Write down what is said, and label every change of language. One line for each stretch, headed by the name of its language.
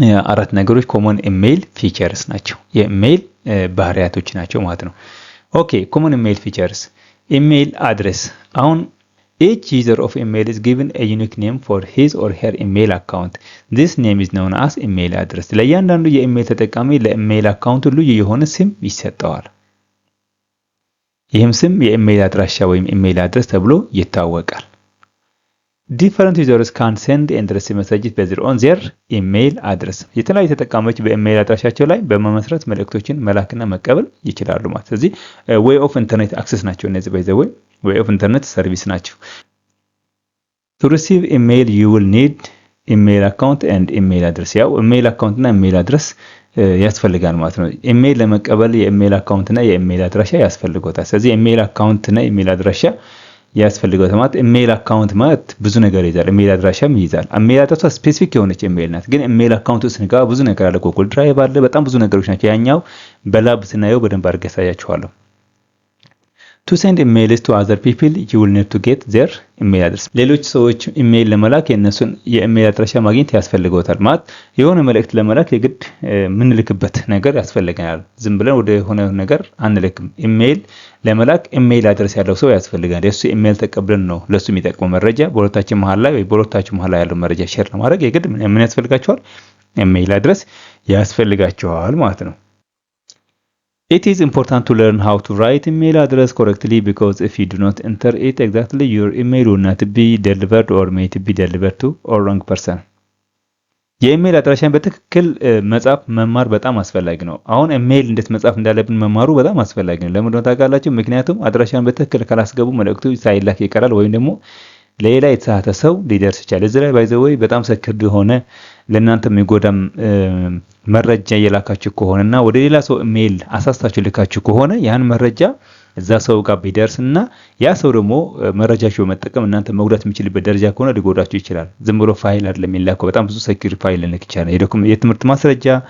Amharic: አራት ነገሮች ኮመን ኢሜይል ፊቸርስ ናቸው፣ የኢሜይል ባህሪያቶች ናቸው ማለት ነው። ኦኬ ኮመን ኢሜይል ፊቸርስ። ኢሜይል አድሬስ። አሁን
English: each user of email is given a unique name for his or her email account. This name is known as email address.
Amharic: ለእያንዳንዱ የኢሜይል ተጠቃሚ ለኢሜይል አካውንቱ ልዩ የሆነ ስም ይሰጠዋል። ይህም ስም የኢሜይል አድራሻ ወይም ኢሜይል አድረስ ተብሎ ይታወቃል።
English: Different users can send and receive messages based on their email address.
Amharic: የተለያዩ ተጠቃሚዎች በኢሜይል አድራሻቸው ላይ በመመስረት መልእክቶችን መላክና መቀበል ይችላሉ ማለት። ስለዚህ
English: way of internet access
Amharic: ናቸው እነዚህ
English: by the way of internet service
Amharic: ናቸው።
English: To receive email you will need email account and email address.
Amharic: ያው ኢሜይል አካውንት እና ኢሜይል አድረስ ያስፈልጋል ማለት ነው። ኢሜይል ለመቀበል የኢሜይል አካውንት እና የኢሜይል አድራሻ ያስፈልጋል። ስለዚህ ኢሜይል አካውንት እና ኢሜይል አድራሻ ያስፈልጋል ማለት። ኢሜይል አካውንት ማለት ብዙ ነገር ይይዛል፣ ኢሜይል አድራሻም ይይዛል። ኢሜይል አድራሻ ስፔሲፊክ የሆነች ኢሜይል ናት፣ ግን ኢሜይል አካውንት ውስጥ ስንገባ ብዙ ነገር አለ። ጉግል ድራይቭ አለ፣ በጣም ብዙ ነገሮች ናቸው። ያኛው በላብ ስናየው በደንብ አድርጌ ያሳያችኋለሁ።
English: To send emails to other people you will need to get their email address.
Amharic: ሌሎች ሰዎች ኢሜይል ለመላክ የነሱን የኢሜይል አድራሻ ማግኘት ያስፈልገውታል ማለት። የሆነ መልእክት ለመላክ የግድ ምንልክበት ነገር ያስፈልገናል። ዝም ብለን ወደ ሆነ ነገር አንልክም። ኢሜይል ለመላክ ኢሜይል አድረስ ያለው ሰው ያስፈልጋል። የሱ ኢሜይል ተቀብለን ነው ለሱ የሚጠቅመው መረጃ በሁለታችን መሃል ላይ ወይ በሁለታችሁ መሃል ላይ ያለው መረጃ ሼር ለማድረግ የግድ ምን ያስፈልጋቸዋል? ኢሜይል አድረስ ያስፈልጋቸዋል ማለት ነው።
English: It is important to learn how to write email address correctly because if you do not enter it exactly, your email will not be delivered or may be delivered to a wrong person.
Amharic: የኢሜይል አድራሻን በትክክል መጻፍ መማር በጣም አስፈላጊ ነው። አሁን ኢሜይል እንዴት መጻፍ እንዳለብን መማሩ በጣም አስፈላጊ ነው። ለምን እንደሆነ ታውቃላችሁ? ምክንያቱም አድራሻን በትክክል ካላስገቡ መልእክቱ ሳይላክ ይቀራል ወይም ደግሞ ሌላ የተሳሳተ ሰው ሊደርስ ይችላል። እዚህ ላይ
English: ባይ ዘ ወይ
Amharic: በጣም ሰክርድ የሆነ ለእናንተ የሚጎዳም መረጃ የላካችሁ ከሆነና ወደ ሌላ ሰው ኢሜይል አሳስታችሁ ልካችሁ ከሆነ ያን መረጃ እዛ ሰው ጋር ቢደርስና ያ ሰው ደግሞ መረጃችሁ በመጠቀም እናንተ መጉዳት የሚችልበት ደረጃ ከሆነ ሊጎዳችሁ ይችላል። ዝም ብሎ ፋይል አይደለም የሚላከው፣ በጣም ብዙ ሴኩሪቲ ፋይል ልክ ይችላል። የትምህርት ማስረጃ